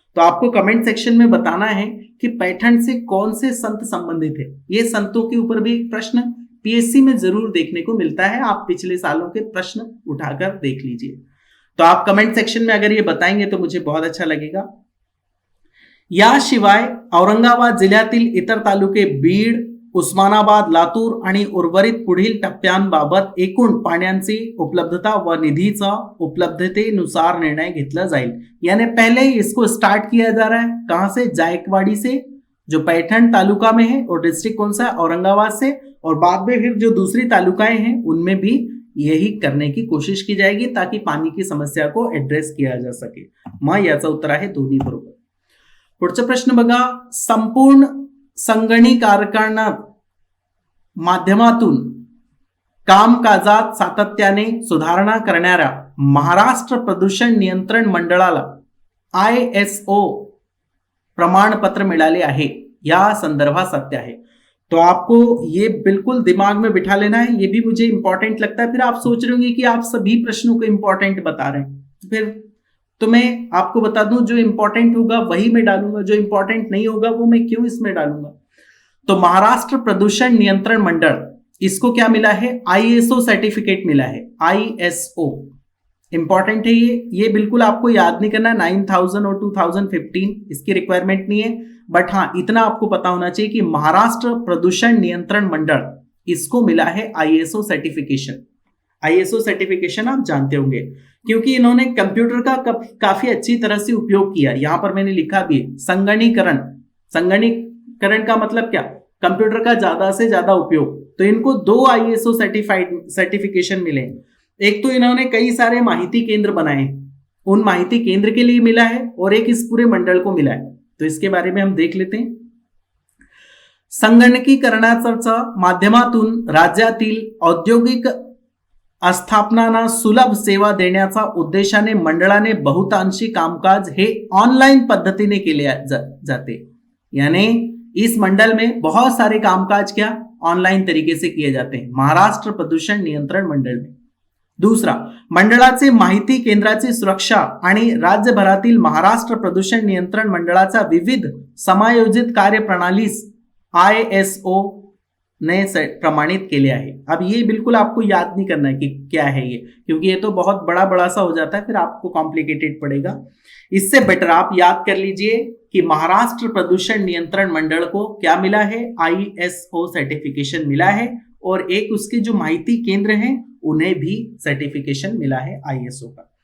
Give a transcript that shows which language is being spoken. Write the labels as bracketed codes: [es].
[hi] तो आपको comment section में बताना है कि पैठण से कौन से संत संबंधित है। ये संतों के ऊपर भी एक प्रश्न पीएससी में जरूर देखने को मिलता है, आप पिछले सालों के प्रश्न उठाकर देख लीजिए। तो आप कमेंट सेक्शन में अगर ये बताएंगे तो मुझे बहुत अच्छा लगेगा। [mr] याशिवाय औरंगाबाद जिल्ह्यातील इतर तालुके बीड, उस्मानाबाद, लातूर आणि उर्वरित पुढील टप्प्यांबाबत एकूण पाण्याची उपलब्धता व निधीचा उपलब्धतेनुसार निर्णय घेतला जाईल। [hi] यानी पहले इसको स्टार्ट किया जा रहा है कहां से? जायकवाड़ी से, जो पैठण तालुका में है, और डिस्ट्रिक्ट कौन सा है? औरंगाबाद से। और बाद में फिर जो दूसरी तालुकाएं हैं उनमें भी यही करने की कोशिश की जाएगी ताकि पानी की समस्या को एड्रेस किया जा सके। [mr] मग याचा उत्तर आहे दोन्ही बरोबर। पुढचा प्रश्न बघा, संपूर्ण संगणकीकरण माध्यमातून कामकाजात सातत्याने सुधारणा करणाऱ्या महाराष्ट्र प्रदूषण नियंत्रण मंडळाला ISO प्रमाणपत्र मिळाले आहे, या संदर्भात सत्य है। [hi] तो आपको ये बिल्कुल दिमाग में बिठा लेना है, ये भी मुझे इंपॉर्टेंट लगता है। फिर आप सोच रहे होंगे कि आप सभी प्रश्नों को इंपॉर्टेंट बता रहे हैं, फिर तो मैं आपको बता दूं जो इंपॉर्टेंट होगा वही मैं डालूंगा, जो इंपॉर्टेंट नहीं होगा वो मैं क्यों इसमें डालूंगा। तो महाराष्ट्र प्रदूषण नियंत्रण मंडल, इसको क्या मिला है? ISO सर्टिफिकेट मिला है, ISO इंपॉर्टेंट है ये बिल्कुल आपको याद नहीं करना। 9000 और 2015 इसकी रिक्वायरमेंट नहीं है, बट हाँ इतना आपको पता होना चाहिए कि महाराष्ट्र प्रदूषण नियंत्रण मंडल, इसको मिला है ISO सर्टिफिकेशन। ISO सर्टिफिकेशन आप जानते होंगे क्योंकि इन्होंने कंप्यूटर का काफी अच्छी तरह से उपयोग किया। यहां पर मैंने लिखा भी संगणकीकरण, संगणकीकरण का मतलब क्या? कंप्यूटर का ज्यादा से ज्यादा उपयोग। तो इनको 2 ISO सर्टिफिकेशन मिले। एक तो इन्होंने कई सारे माहिती केंद्र बनाए, उन माहिती केंद्र के लिए मिला है, और एक इस पूरे मंडल को मिला है। तो इसके बारे में हम देख लेते हैं। [mr] संगणकीकरणाच्या माध्यमातून राज्यातील औद्योगिक आस्थापनांना सुलभ सेवा देण्याचा उद्देशाने मंडळाने बहुतांशी कामकाज हे ऑनलाइन पद्धतीने केले जाते। [hi] यानी इस मंडल में बहुत सारे कामकाज क्या ऑनलाइन तरीके से किए जाते हैं, महाराष्ट्र प्रदूषण नियंत्रण मंडल में। [mr] दूसरा, मंडळाचे माहिती केंद्राची सुरक्षा आणि राज्यभरातील महाराष्ट्र प्रदूषण नियंत्रण मंडळाचा विविध समायोजित कार्यप्रणालीस ISO ने प्रमाणित के लिए है। [hi] अब ये बिल्कुल आपको याद नहीं करना है कि क्या है ये, क्योंकि ये तो बहुत बड़ा सा हो जाता है, फिर आपको कॉम्प्लिकेटेड पड़ेगा। इससे बेटर आप याद कर लीजिए कि महाराष्ट्र प्रदूषण नियंत्रण मंडल को क्या मिला है? ISO सर्टिफिकेशन मिला है, और एक उसके जो माहिती केंद्र हैं उन्हें भी सर्टिफिकेशन मिला है ISO का।